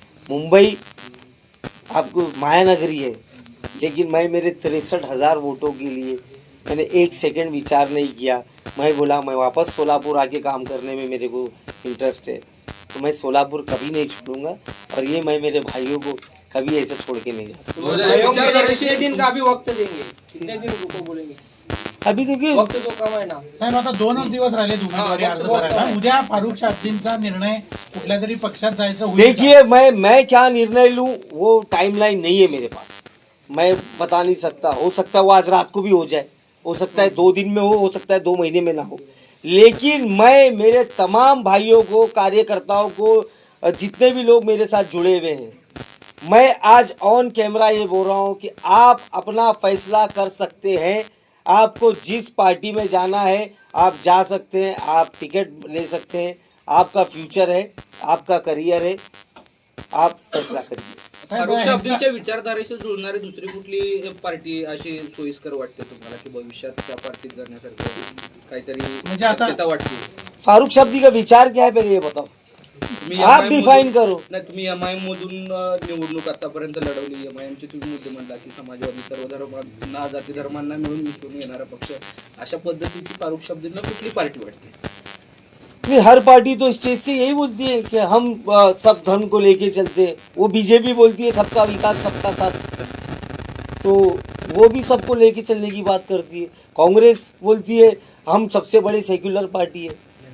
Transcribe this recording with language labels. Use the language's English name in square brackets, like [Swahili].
[Hindi] मुंबई आपको मायानगरी है, लेकिन मैं मेरे 63,000 वोटों के लिए मैंने एक सेकंड विचार नहीं किया. मैं बोला मैं वापस सोलापुर आके काम करने में मेरे को इंटरेस्ट है. तो मैं सोलापुर कभी नहीं छोड़ूंगा और ये मैं मेरे भाइयों को कभी ऐसे छोड़ के नहीं जा सकता. कितने दिन का अभी वक्त देंगे, कितने दिन रुको बोलेंगे? अभी देखिए, [Marathi] वक्त तो कम आहे ना. साहेब आता 2च दिवस राहिले उमेदवारी अर्ज करायला. उद्या फारूक शाब्दींचा निर्णय कुठल्या तरी पक्षात जायचं होईल का? [Hindi] देखिए मैं क्या निर्णय लूँ वो टाइमलाइन नहीं है मेरे पास. मैं बता नहीं सकता. हो सकता है वो आज रात को भी हो जाए, हो सकता है 2 दिन में हो सकता है 2 महीने में ना हो. लेकिन मैं मेरे तमाम भाइयों को, कार्यकर्ताओं को, जितने भी लोग मेरे साथ जुड़े हुए हैं, मैं आज ऑन कैमरा ये बोल रहा हूँ कि आप अपना फैसला कर सकते हैं. आपको जिस पार्टी में जाना है आप जा सकते हैं, आप टिकट ले सकते हैं. आपका फ्यूचर है, आपका करियर है, आप फैसला करिए. [Marathi] फारूक शाब्दींच्या विचारधारेशी जुळणारी दुसरी कुठली पार्टी अशी सोयीस्कर वाटते तुम्हाला की भविष्यात त्या पार्टीत जाण्यासारखं काहीतरी म्हणजे आता- शक्यता वाटते? [Hindi] फारूक शाब्दी का विचार क्या है पहले ये बताओ. [Marathi] तुम्ही [Hindi] आप [Marathi] MIM [Hindi] डिफाइन [Marathi] मधून- [Hindi] करो. [Marathi] नाही, तुम्ही MIM मधून निवडणूक आतापर्यंत लढवली. MIM चे तुम्ही मुद्दे म्हणला की समाजवादी, सर्व धर्मांना, जाती धर्मांना मिळून मिसळून येणारा पक्ष, अशा पद्धतीची फारुख शाब्दींना कुठली पार्टी वाटते? [Hindi] नहीं, हर पार्टी तो स्टेज से यही बोलती है कि हम सब धर्म को लेके चलते हैं. वो बीजेपी बोलती है सबका विकास सबका साथ, तो वो भी सबको लेके चलने की बात करती है. कांग्रेस बोलती है हम सबसे बड़े सेक्युलर पार्टी है.